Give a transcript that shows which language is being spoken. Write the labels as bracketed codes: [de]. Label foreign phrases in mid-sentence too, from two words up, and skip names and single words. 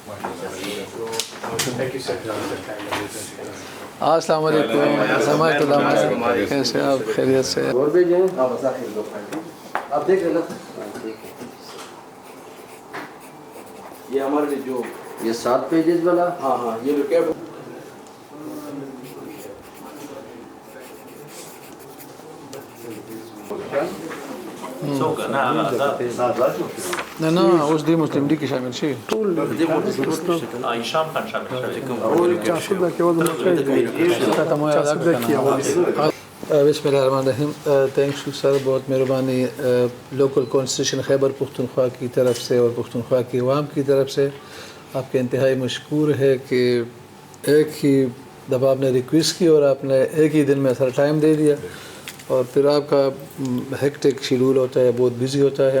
[ar] السلام علیکم ورحمۃ اللہ، [ur] کیسے آپ؟ خیریت سے؟ اور بھیجیں آپ دیکھ لینا. یہ ہمارے لیے جو یہ 7 پیجز والا، ہاں ہاں یہ جو کیب [ps] نه نه اوس دی مسلم ډي کې شامل شي ټول شام خان شامل [ar] بسم اللہ الرحمن الرحیم. [en] Thanks sir, [ur] بہت مہربانی. [en] local constitution [ur] خیبر پختونخوا کی طرف سے اور پختونخوا کی عوام کی طرف سے آپ کے انتہائی مشکور ہے کہ ایک ہی دفعہ آپ نے ریکویسٹ کی اور آپ نے ایک ہی دن میں سر ٹائم دے دیا، اور پھر آپ کا [en] hectic schedule [ur] ہوتا ہے، بہت بزی ہوتا ہے.